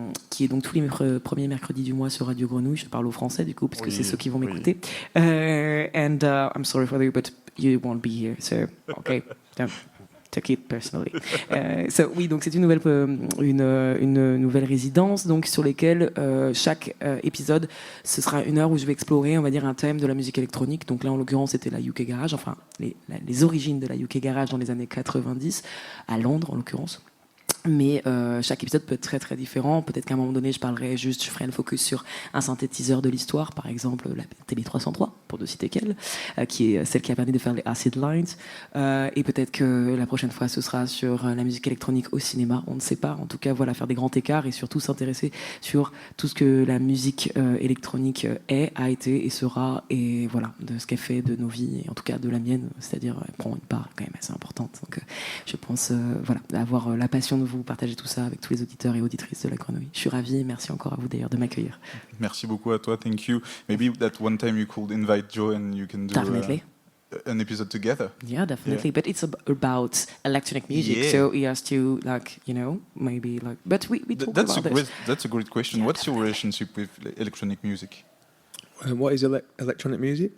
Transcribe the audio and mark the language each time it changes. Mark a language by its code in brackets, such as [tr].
[fr] Qui est donc tous les premiers mercredis du mois sur Radio Grenouille. Je parle au français du coup parce que c'est ceux qui vont m'écouter. [en] And I'm sorry for you, but you won't be here, so okay, don't take it personally. [fr] Oui, donc c'est une nouvelle résidence donc sur lesquelles chaque épisode ce sera une heure où je vais explorer, on va dire, un thème de la musique électronique. Donc là en l'occurrence c'était la UK Garage, enfin les origines de la UK Garage dans les années 90 à Londres en l'occurrence. Mais chaque épisode peut être très très différent. Peut-être qu'à un moment donné, je ferai le focus sur un synthétiseur de l'histoire, par exemple la Télé 303, pour ne citer qu'elle, qui est celle qui a permis de faire les acid lines. Et peut-être que la prochaine fois, ce sera sur la musique électronique au cinéma. On ne sait pas. En tout cas, voilà, faire des grands écarts et surtout s'intéresser sur tout ce que la musique électronique a été et sera, et voilà, de ce qu'elle fait de nos vies, et en tout cas de la mienne, c'est-à-dire elle prend une part quand même assez importante. Donc, je pense, voilà, avoir la passion de vous partager tout ça avec tous les auditeurs et auditrices de la Grenouille. Je suis ravie, merci encore à vous d'ailleurs de m'accueillir. Merci beaucoup à toi, [en] thank you. Maybe that one time you could invite Joe and you can do an episode together. Yeah, definitely. Yeah. But it's about electronic music, yeah. So he has to, maybe But we talk about this. That's a great question. Yeah, What's your relationship with electronic music? What is electronic music?